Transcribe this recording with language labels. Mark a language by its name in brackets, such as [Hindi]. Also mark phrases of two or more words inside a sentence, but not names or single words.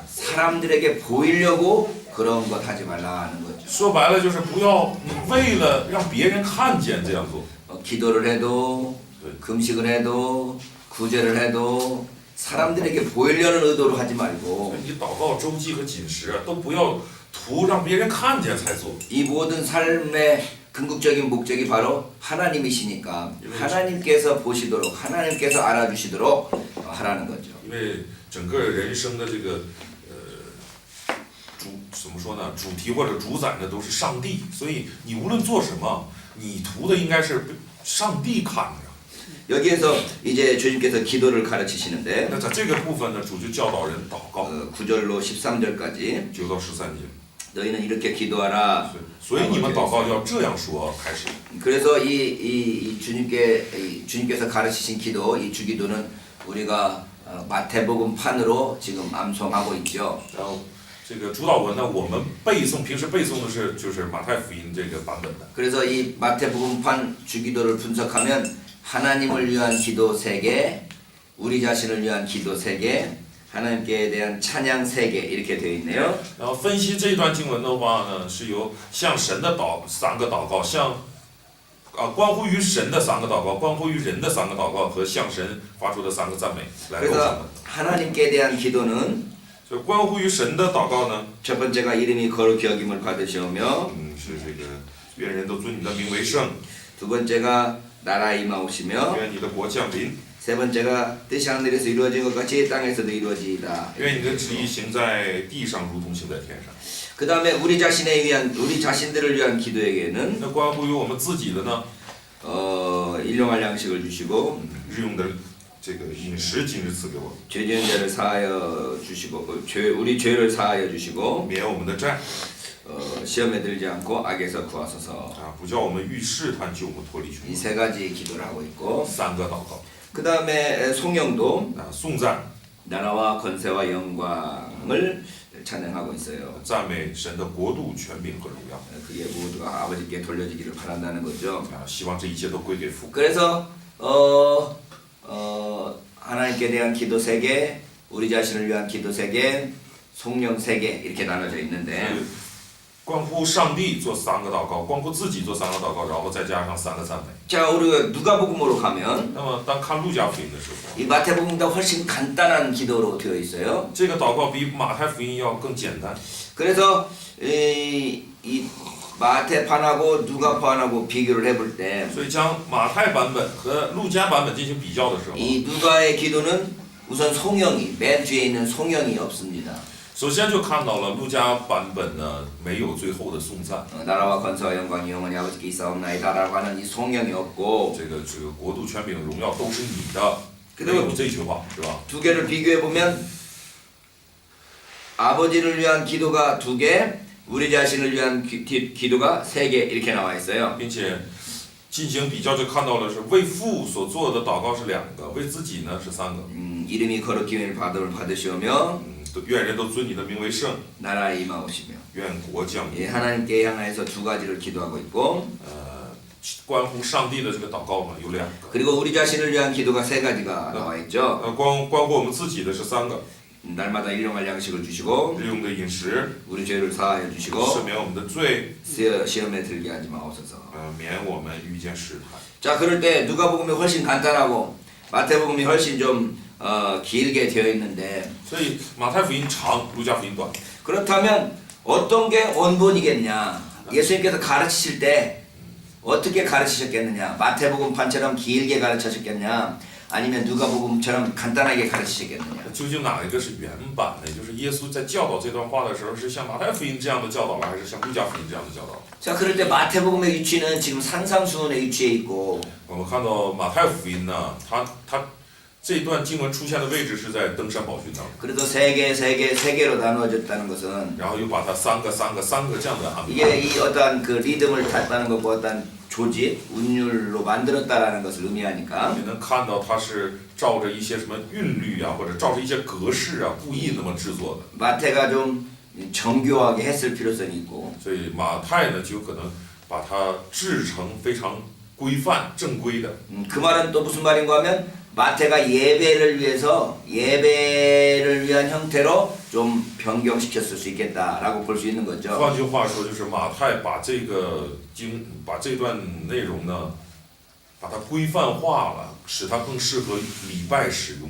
[Korean] 사람들에게 보이려고 그런 것 하지 말라는 거죠. [Chinese] 说白了就是不要你为了让别人看见这样做。 [Korean] 기도를 해도 네. 금식을 해도 구제를 해도 사람들에게 보이려는 의도로 하지 말고 [Chinese] 你祷告、周济和禁食啊，都不要图让别人看见才做。 [Korean] 이 모든 삶의 궁극적인 목적이 바로 하나님이시니까 하나님께서 보시도록 하나님께서 알아주시도록 하라는 거죠. [Chinese] 因为整个人生的这个怎么说呢？主题或者主宰呢都是上帝，所以你无论做什么，你图的应该是被上帝看着。 [Korean] 여기에서 이제 주님께서 기도를 가르치시는데 [Chinese] 那在这个部分呢，主就教导人祷告， [Korean] 9절로 13절까지 [Chinese] 9到13节。 [Korean] 너희는 이렇게 기도하라. [Chinese] 所以你们祷告要这样说开始。 [Korean] 그래서 주님께서 가르치신 기도, 이 주기도는 우리가 마태복음 판으로 지금 암송하고 있죠. [Chinese] 然后这个主导文呢，我们平时背诵的是就是马太福音这个版本的。 [Korean] 그래서 이 마태복음판 주기도를 분석하면 하나님을 위한 기도 3개, 우리 자신을 위한 기도 3개, 하나님께 대한 찬양 3개 이렇게 되어 있네요. [Chinese] 然后分析这段经文的话呢，是由向神的3个祷告，关乎于神的3个祷告，关乎于人的3个祷告和向神发出的3个赞美来构成 [Korean] 그래서 [Chinese] 的。 [Korean] 하나님께 대한 기도는 [Chinese] 所以关乎于神的祷告呢， [Korean] 첫 번째가 이름이 거룩히 여김을 받으시오며 [Chinese] 是这个愿人都尊你的名为圣， [Korean] 두 번째가 나라 임하오시며 [Chinese] 愿你的国降临， [Korean] 세 번째가 뜻이 하늘에서 이루어진 것 같이 땅에서도 이루어지이다. [Chinese] 愿你的旨意行在地上，如同行在天上。 [Korean] 그 다음에 우리 자신들을 위한 기도에게는 [Chinese] 那关乎于我们自己的呢， [Korean] 일용할 양식을 주시고 [Chinese] 日用的这个饮食今日赐给我， [Korean] 죄 지은 자를 사하여 주시고 우리 죄를 사하여 주시고 [Chinese] 免我们的债， [Korean] 시험에 들지 않고 악에서 구하소서. [Chinese] 啊，不叫我们遇试探，救我们脱离凶 [Korean] 이 [Chinese] 恶。 [Korean] 세 가지 기도를 하고 있고 [Chinese] 3 个祷告， [Korean] 그 다음에 송영도 [Chinese] 啊，颂赞， [Korean] 나라와 권세와 영광을 찬양하고 있어요. [Chinese] 赞美神的国度、权柄和荣耀， [Korean] 그게 모두가 아버지께 돌려지기를 바란다는 거죠. [Chinese] 啊，希望这一切都归给父。 [Korean] 그래서 하나님께 대한 기도 3개, 우리 자신을 위한 기도 3개, 성령 3개 이렇게 나눠져 있는데 [Chinese] 关乎上帝做3个祷告，关乎自己做3个祷告，然后再加上3个赞美。 [Korean] 자, 우리가 누가복음으로 가면 [Chinese] 那么当看路加福音的时候， [Korean] 이 마태복음보다 훨씬 간단한 기도로 되어 있어요. [Chinese] 这个祷告比马太福音要更简单。 [Korean] 그래서 이 마태판하고 누가판하고 비교를 해볼 때 [Chinese] 所以将马太版本和路加版本进行比较的时候， [Korean] 이 누가의 기도는 우선 송영이 맨 뒤에 있는 송영이 없습니다. [Chinese] 首先就看到了路加版本呢没有最后的颂赞， [Korean] 나라와 권세와 영광이 영원히 아버지께 있사옵나이다라고 하는 이 송영이 없고 [Chinese] 这个国度、权柄、荣耀都是你的，没有这句话是吧？ [Korean] 두 개를 비교해 보면 아버지를 위한 기도가 2개, 우리 자신을 위한 기도가 3개 이렇게 나와 있어요. [Chinese] 并且进行比较就看到了是为父所做的祷告是2个，为自己呢是3个。 [Korean] 이름이 거룩히 받으시오며 [Chinese] 愿人都尊你的名为圣， [Korean] 나라 임하오시며 [Chinese] 愿国降临。 [Korean] 예, 하나님께 향해서 2가지를 기도하고 있고 [Chinese] 关乎上帝的这个祷告呢有2个， [Korean] 그리고 우리 자신을 위한 기도가 3가지가 나와 있죠. [Chinese] 关乎我们自己的是3个， [Korean] 날마다 일용할 양식을 주시고 [Chinese] 日用的饮食， [Korean] 우리 죄를 사하여 [Chinese] 赦 [Korean] 주시고 [Chinese] 免我们的罪， [Korean] 시험에 들게 하지 마옵소서. [Chinese] 免我们遇见试探。 [Korean] 자, 그럴 때 누가복음이 훨씬 간단하고 마태복음이 훨씬 좀 길게 되어 있는데 [Chinese] 所以马太福音长，路加福音短。 [Korean] 그렇다면 어떤 게 원본이겠냐? 예수님께서 가르치실 때 어떻게 가르치셨겠느냐? 마태복음판처럼 길게 가르치셨겠냐? 아니면 누가복음처럼 간단하게 가르치셨겠느냐? [Chinese] 究竟哪一个是原版呢？就是耶稣在教导这段话的时候，是像马太福音这样的教导了，还是像路加福音这样的教导？ [Korean] 자, 그럴 때 마태복음의 위치는 지금 산상수훈에 위치해 있고 [Chinese] 我们看到马太福音呢，它这段经文出现的位置是在登山宝训当中， [Korean] 그래도 3개로 나누어졌다는 것은 [Chinese] 然后又把它3个这样的安排。 [Korean] 이게 이 어떠한 그 리듬을 탔다는 것과 어떠한 조직, 운율로 만들었다라는 것을 의미하니까 [Chinese] 也能看到它是照着一些什么韵律啊，或者照着一些格式啊，故意那么制作的。 [Korean] 마태가 좀 정교하게 했을 필요성이 있고 [Chinese] 所以马太呢，就有可能把它制成非常规范、正规的。 [Korean] 그 말은 또 무슨 말인가 하면 마태가 예배를 위한 형태로 좀 변경시켰을 수 있겠다라고 볼 수 있는 거죠. [Chinese] 换句话说，就是马太把这段内容呢，把它规范化了，使它更适合礼拜使用。